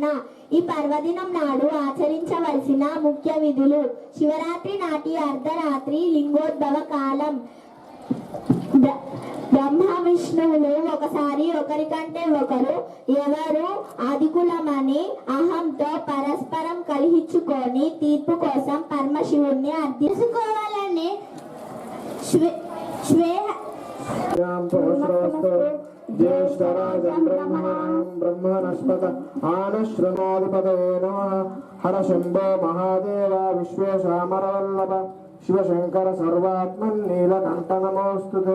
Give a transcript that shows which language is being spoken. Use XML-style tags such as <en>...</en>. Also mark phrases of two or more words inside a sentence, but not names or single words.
<te>ఈ పర్వదినం నాడు ఆచరించవలసిన ముఖ్య విధులు: శివరాత్రి నాటి అర్ధరాత్రి లింగోద్భవ కాలం. బ్రహ్మ విష్ణువులు ఒకసారి ఒకరికంటే ఒకరు ఎవరు ఆదికులమని అహంతో పరస్పరం కలిహించుకొని తీర్పు కోసం పరమశివుణ్ణి అర్థించుకోవాలని</te> <sa>ज्येष्ठराजं ब्रह्मणस्पत आनश्रमाधिपतये नमः। हर शम्भो महादेव विश्वेशामरवल्लभ शिवशंकर सर्वात्मन् नीलकण्ठ नमोऽस्तुते।</sa>